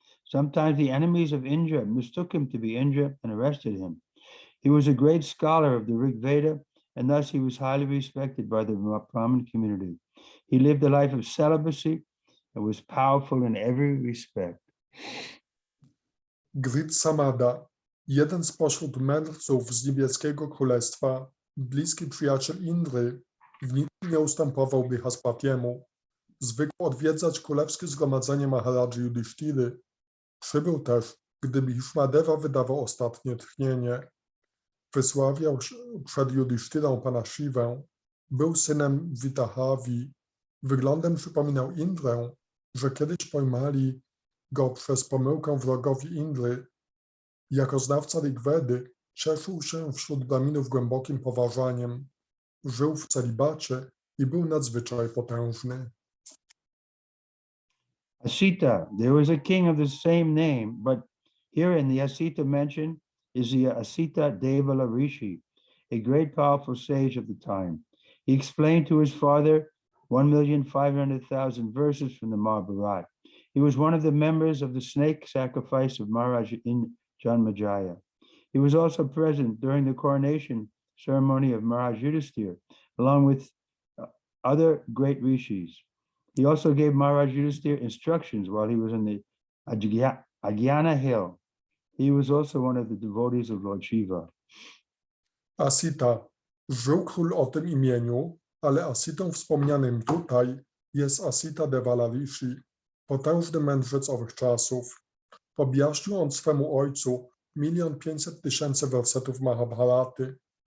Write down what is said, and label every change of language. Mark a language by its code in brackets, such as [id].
[en] Sometimes the enemies of Indra mistook him to be Indra and arrested him. He was a great scholar of the Rig Veda, and thus he was highly respected by the Brahmin community. He lived a life of celibacy and was powerful in every respect. [pl] Gritsamada, jeden spośród mędrców z niebieskiego królestwa, bliski przyjaciel Indry, w niczym nie ustępował Brihaspatiemu. Zwykł odwiedzać królewskie zgromadzenie Maharadży Yudhishtiry. Przybył też, gdy Bhishmadeva wydawał ostatnie tchnienie. Wysławiał przed Yudhishtirą pana Shivę. Był synem Vitahavi. Wyglądem przypominał Indrę, że kiedyś pojmali go przez pomyłkę wrogowi Indry. Jako znawca Rigvedy cieszył się wśród Brahminów głębokim poważaniem. Żył w celibacie i był nadzwyczaj potężny. [en] Asita, there was a king of the same name, but herein the Asita mentioned is the Asita Devala Rishi, a great powerful sage of the time. He explained to his father 1,500,000 verses from the Mahabharata. He was one of the members of the snake sacrifice of Maharaj in Janmajaya. He was also present during the coronation ceremony of Maharaj Yudhishthira, along with other great rishis. He also gave Maharaj Yudhishthira instructions while he was in the Agyana hill. He was also one of the devotees of Lord Shiva. Asita. [pl] Żył król o tym imieniu, ale Asitą wspomnianym tutaj jest Asita Devala Rishi, potężny mędrzec owych czasów. Objaśnił on swemu ojcu 1,500,000 wersetów Mahabharaty.